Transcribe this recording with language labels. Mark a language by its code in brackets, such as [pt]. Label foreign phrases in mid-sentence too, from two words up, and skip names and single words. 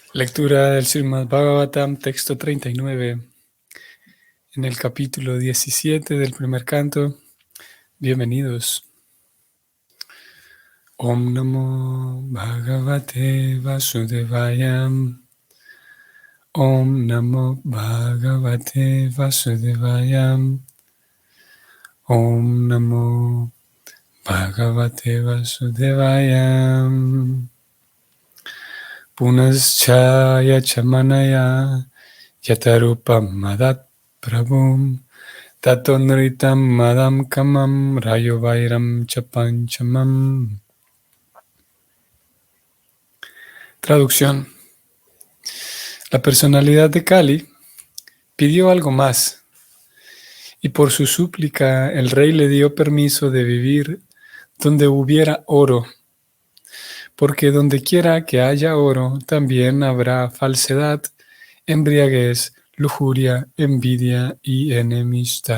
[es] Lectura del Srimad Bhagavatam, texto 39, en el capítulo 17 del primer canto. Bienvenidos. [sa] ॐ नमो भगवते वासुदेवाय. ॐ नमो भगवते वासुदेवाय. ॐ नमो भगवते वासुदेवाय. पुनश्चाय चमानाय यातरूपम् मदात् प्रभुम् ततोनृतम् मदम् कामम् रयो वैरम् चपञ्चमम्. [es] Traducción. La personalidad de Kali pidió algo más, y por su súplica el rey le dio permiso de vivir donde hubiera oro, porque donde quiera que haya oro también habrá falsedad, embriaguez, lujuria, envidia y enemistad.